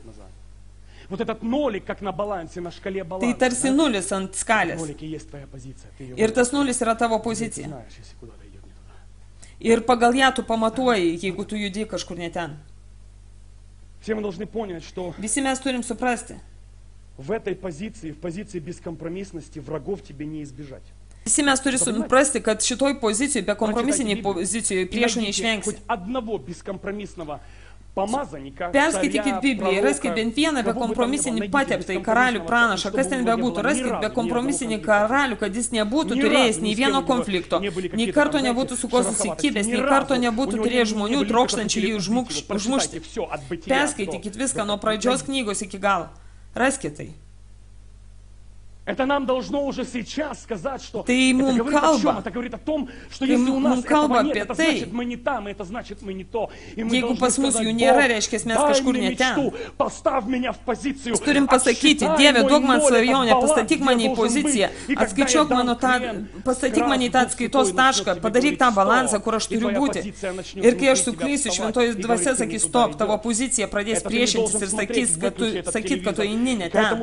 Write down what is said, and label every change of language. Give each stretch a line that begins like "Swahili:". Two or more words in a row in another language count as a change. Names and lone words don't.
Lithuanian: Tai tarsi nulis ant skalės. Ir tas nulis yra tavo pozicija. Ir pagal ją tu pamatuoji, jeigu tu judi kažkur ne ten. Visi mes turim suprasti.
Russian: В этой позиции, в позиции бескомпромиссности, врагов тебе не избежать.
Lithuanian: Visi mes turi suprasti, kad šitoj pozicijoje, bekompromisiniai pozicijoje priešų neišvengsi. Perskaitykit Bibliją, raskit bent vieną bekompromisinį pateptą į karalių pranašą, kas ten bebūtų, raskit bekompromisinį karalių, kad jis nebūtų turėjęs nei vieno konflikto, nei karto nebūtų su kuo susikibęs, nei karto nebūtų turėjęs žmonių trokštančių jį užmušti. Perskaitykit viską nuo pradžios knygos iki galo. Раскид tai.
Russian: Это нам должно уже сейчас сказать, что это говорит о том, что если у нас этого нет, это значит мы не там, это значит мы не то. И мы должны сказать, Бог, дай мне мечту, поставь меня в позицию,
Lithuanian: turim pasakyti, Dieve, duok man svajonę, pastatyk mane į poziciją, atskaičiuok mano tą, pastatyk mane į tą atskaitos tašką, padaryk tą balansą, kur aš turiu būti. Ir kai aš suklysiu, šventoji dvasia sakys, stop, tavo pozicija pradės priešintis ir sakys, kad tu eini ne ten.